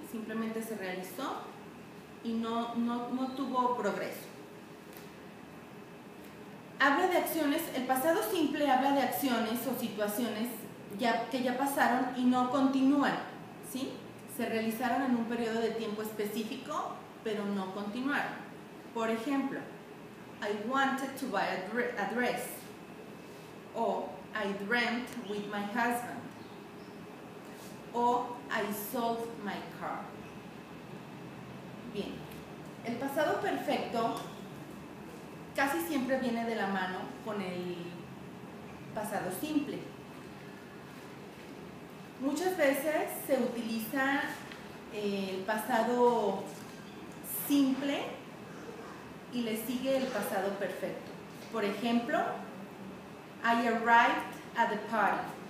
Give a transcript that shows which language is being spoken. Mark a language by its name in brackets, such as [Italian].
[Spanish] Simplemente se realizó y no tuvo progreso. Habla de acciones, el pasado simple habla de acciones o situaciones que ya pasaron y no continúan, ¿sí? Se realizaron en un periodo de tiempo específico, pero no continuaron. Por ejemplo, [English] I wanted to buy a dress. O I dreamt with my husband. O I sold my car. [Spanish] Bien, el pasado perfecto casi siempre viene de la mano con el pasado simple. Muchas veces se utiliza el pasado simple y le sigue el pasado perfecto. Por ejemplo, [English] I arrived at the party.